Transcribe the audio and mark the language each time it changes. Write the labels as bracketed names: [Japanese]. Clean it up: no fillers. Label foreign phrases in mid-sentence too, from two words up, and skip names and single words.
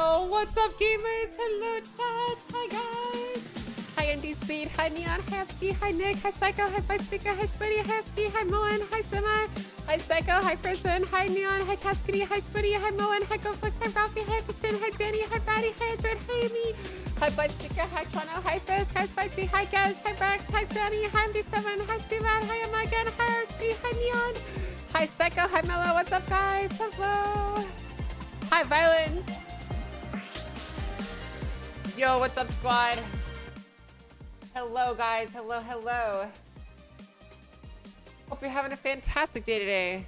[English] What's up, gamers? Hello, chat. Hi, guys. Hi, Andy Speed. Hi, Neon. Hi, Upski. Hi, Nick. Hi, Psycho. Hi, Bud Speaker. Hi, Spuddy. Hi, Upski. Hi, Moen. Hi, Sima. Hi, Psycho. Hi, Prison. Hi, Neon. Hi, Cascady. Hi, Spuddy. Hi, Moen. Hi, GoFlix. Hi, Ralphie. Hi, Christian. Hi, Danny. Hi, Batty. Hi, Android. Hi, Amy. Hi, Bud Speaker. Hi, Chrono. Hi, Fizz. Hi, Spicy. Hi, Gash. Hi, Rex. Hi, Sammy. Hi, MD7. Hi, Steven. Hi, Emma again. Hi, RSP. Hi, Neon. Hi, Psycho. Hi, Mello. What's up, guys? Hello. Hi, Violence. Yo, what's up, squad? Hello, guys. Hello, hello. Hope you're having a fantastic day today.